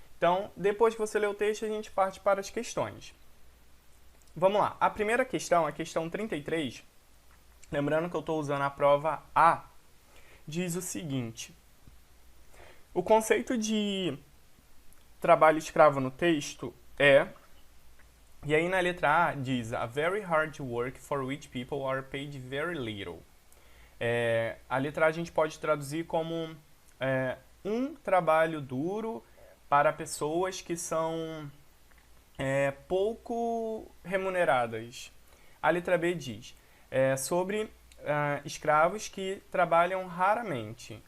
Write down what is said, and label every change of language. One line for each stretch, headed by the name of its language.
Portuguese: Então, depois que você lê o texto, a gente parte para as questões. Vamos lá. A primeira questão, a questão 33, lembrando que eu estou usando a prova A, diz o seguinte: o conceito de trabalho escravo no texto é... E aí na letra A diz
English: a very hard work for which people are paid very little.
Portuguese: A letra A a gente pode traduzir como um trabalho duro para pessoas que são pouco remuneradas. A letra B diz sobre escravos que trabalham raramente.